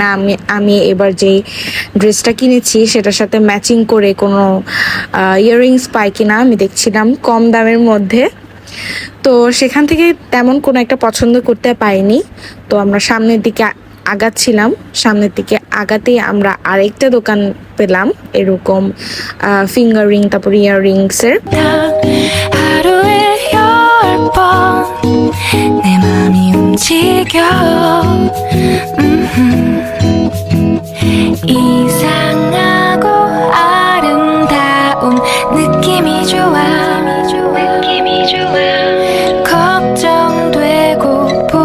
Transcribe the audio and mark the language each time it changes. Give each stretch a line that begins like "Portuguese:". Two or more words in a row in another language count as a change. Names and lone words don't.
Bangla: আমি এবার যেই ড্রেসটা কিনেছি সেটার সাথে ম্যাচিং করে কোনো ইয়াররিংস পাই কিনা আমি দেখছিলাম কম দামের মধ্যে। তো সেখান থেকে তেমন কোনো একটা পছন্দ করতে পারিনি। তো আমরা সামনের দিকে আগাচ্ছিলাম, সামনের দিকে আগাতেই আমরা আরেকটা দোকান পেলাম এরকম
English: finger ring,
Bangla: তারপর ইয়াররিংসের।
Korean: 하루에 10번 내 맘이 움직여 이상하고 아름다운 느낌이 좋아 걱정되고